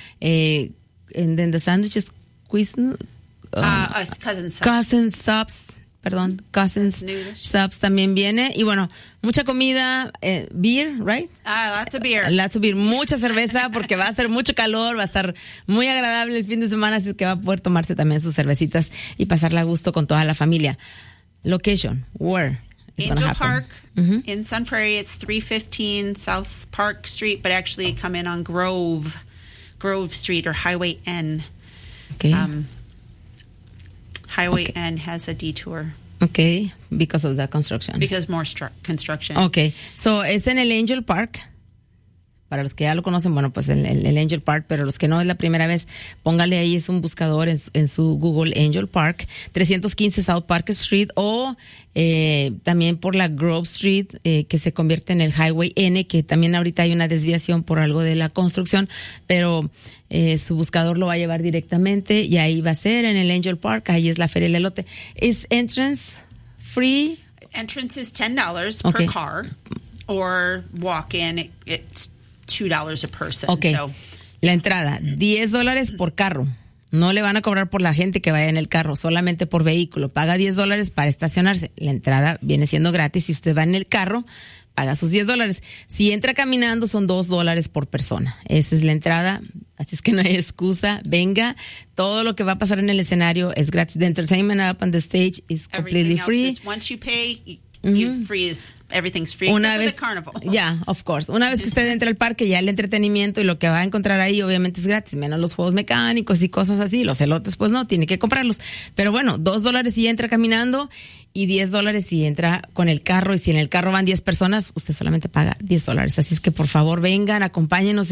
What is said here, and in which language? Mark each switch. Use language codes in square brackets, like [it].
[es] En the sandwiches, Cousin Subs también viene. Y bueno, mucha comida, [en] beer, right? Lots of beer. Lots of beer. [es] Mucha cerveza porque va a hacer mucho calor, va a estar muy agradable el fin de semana, así que va a poder tomarse también sus cervecitas y pasarla a gusto con toda la familia. [en] Location, where? Angel Park mm-hmm. in Sun Prairie. It's 315 South Park Street, but actually come in on Grove Street or Highway N. Okay. Highway okay. N has a detour. Okay, because of the construction. Because more construction. Okay, so [es] es en el Angel Park. Para los que ya lo conocen, bueno, pues el Angel Park, pero los que no, es la primera vez, póngale ahí, es un buscador en su Google Angel Park, 315 South Park Street, o también por la Grove Street, que se convierte en el Highway N, que también ahorita hay una desviación por algo de la construcción, pero su buscador lo va a llevar directamente, y ahí va a ser en el Angel Park, ahí es la Feria del Elote. ¿Es [en] entrance free? Entrance is $10 okay. per car, or walk-in, it's $2 a person. Okay. So, [es] la entrada, $10 por carro. No le van a cobrar por la gente que vaya en el carro, solamente por vehículo. Paga $10 para estacionarse. La entrada viene siendo gratis. Si usted va en el carro, paga sus $10. Si entra caminando, son $2 por persona. Esa es la entrada. Así es que no hay excusa. Venga. Todo lo que va a pasar en el escenario es gratis. [en] The entertainment up on the stage is completely free. Everything else is once you pay, you freeze, everything's free. [es] Una [en] so [es] vez, [en] the carnival. Yeah, of course. [es] Una vez que usted entra al parque, ya el entretenimiento y lo que va a encontrar ahí, obviamente es gratis, menos los juegos mecánicos y cosas así. Los elotes, pues no, tiene que comprarlos. Pero bueno, $2 si entra caminando y $10 si entra con el carro. Y si en el carro van 10 personas, usted solamente paga $10. Así es que por favor, vengan, acompáñenos.